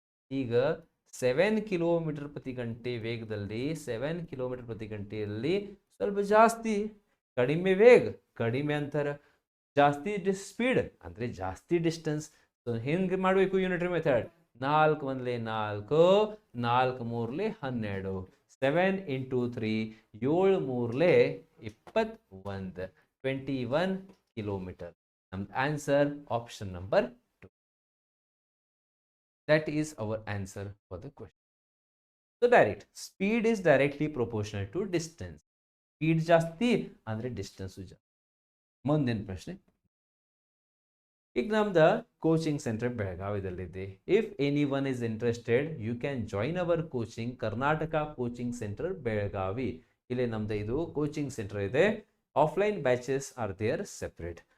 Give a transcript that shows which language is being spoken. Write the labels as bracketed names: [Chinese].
[Kannada] ಈಗ 7 ಕಿಲೋಮೀಟರ್ ಪ್ರತಿ ಗಂಟೆ ವೇಗದಲ್ಲಿ, 7 ಕಿಲೋಮೀಟರ್ ಪ್ರತಿ ಗಂಟೆಯಲ್ಲಿ ಸ್ವಲ್ಪ ಜಾಸ್ತಿ, ಕಡಿಮೆ ವೇಗ, ಕಡಿಮೆ ಅಂತರ, ಜಾಸ್ತಿ ಸ್ಪೀಡ್ ಅಂದ್ರೆ ಜಾಸ್ತಿ ಡಿಸ್ಟೆನ್ಸ್. ಸೊ ಹೆಂಗೆ ಮಾಡಬೇಕು ಯೂನಿಟರಿ ಮೆಥಡ್, 4 1 4, 4 3 12, 7 ಇಂಟು 3, 7 3 21, 21 ಕಿಲೋಮೀಟರ್. ನಮ್ದು answer option number 2. [English] That is our answer for the question. So direct, speed is directly proportional to distance. [Kannada] Speed ಜಾಸ್ತಿ ಅಂದ್ರೆ ಡಿಸ್ಟೆನ್ಸ್ ಜಾಸ್ತಿ. ಮುಂದಿನ ಪ್ರಶ್ನೆ, ಈಗ ನಮ್ದು coaching centre ಬೆಳಗಾವಿದಲ್ಲಿದೆ. [English] If any one is interested, you can join our coaching, Karnataka coaching centre Belagavi. [Kannada] ಇಲ್ಲಿ ನಮ್ದು ಇದು [English] coaching centre [Kannada] ಇದೆ. [English] Offline batches are there separate.